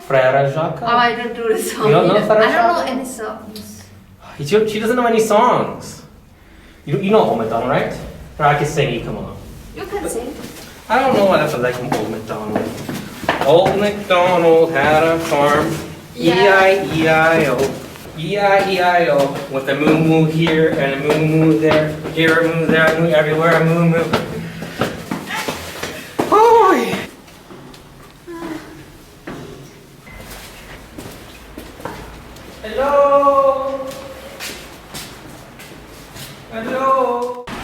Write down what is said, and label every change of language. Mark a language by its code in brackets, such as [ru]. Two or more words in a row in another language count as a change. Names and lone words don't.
[en] Frère Jacques. Oh, I don't do the song. You don't know either. Frère I don't know Jacques? any songs. She doesn't know any songs. You know Old MacDonald, right? Or I can sing you, come on. You can sing. I don't know what I feel like from Old MacDonald. Old MacDonald had a farm. E-I-E-I-O. E-I-E-I-O. With a moo-moo here and a moo-moo there. Here a moo, there a moo, everywhere a moo-moo. Oh! Hello! Hello!